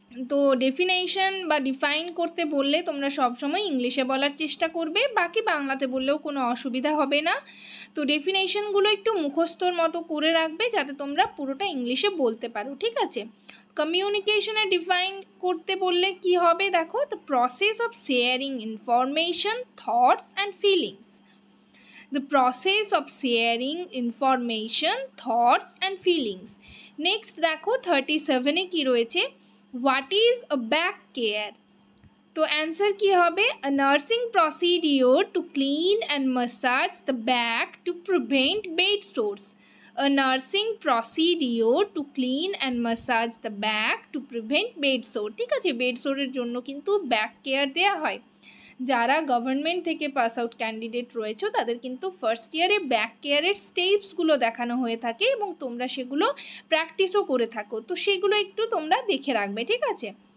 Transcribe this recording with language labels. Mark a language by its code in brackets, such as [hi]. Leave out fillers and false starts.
[bn] তো ডেফিনেশন বা ডিফাইন করতে বললে তোমরা সবসময় ইংলিশে বলার চেষ্টা করবে, বাকি বাংলাতে বললেও কোনো অসুবিধা হবে না। তো ডেফিনেশনগুলো একটু মুখস্থর মতো করে রাখবে যাতে তোমরা পুরোটা ইংলিশে বলতে পারো, ঠিক আছে। কমিউনিকেশনে ডিফাইন করতে বললে কি হবে দেখো, [en] The process of sharing information, thoughts and feelings. The process of sharing information, thoughts and feelings. Next [bn] দেখো 37-এ কি রয়েছে, [en] what is a back care? [bn] তো অ্যান্সার কি হবে, [en] a nursing procedure to clean and massage the back to prevent bed sores. A nursing procedure to clean and massage the back to prevent bed sore. [bn] ঠিক আছে, bed সোরের জন্য কিন্তু back care দেওয়া হয়। যারা গভর্নমেন্ট থেকে পাস আউট ক্যান্ডিডেট রয়েছে তাদের কিন্তু ফার্স্ট ইয়ারে ব্যাক কেয়ারের স্টেপসগুলো দেখানো হয়ে থাকে এবং তোমরা সেগুলো প্র্যাকটিসও করে থাকো, তো সেগুলো একটু তোমরা দেখে রাখবে, ঠিক আছে।